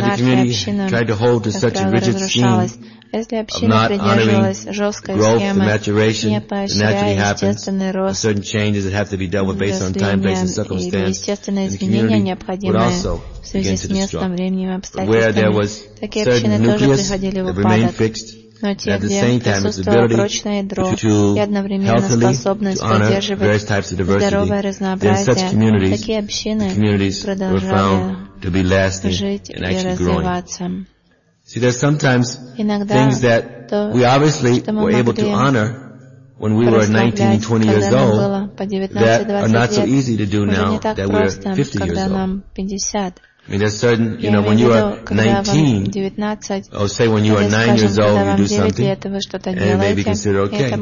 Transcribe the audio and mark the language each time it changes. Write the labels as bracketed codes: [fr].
[en] the community tried to hold to such a rigid scheme of not honoring growth and maturation that naturally happens, certain changes that have to be dealt with based on time, place, and circumstance, and the community would also begin to destruct. Where there was certain nucleus that remained fixed, [ru] но те, где присутствовало прочное ядро и одновременно способность поддерживать здоровое разнообразие, такие общины продолжали жить и развиваться. [en] See, there's sometimes things that we obviously were able to honor when we were 19 and 20 years old that are not so easy to do now that we're 50 years old. I mean, there's certain, you know, when you are 19, or say when you are 9 years old, you do something, and it may be considered okay.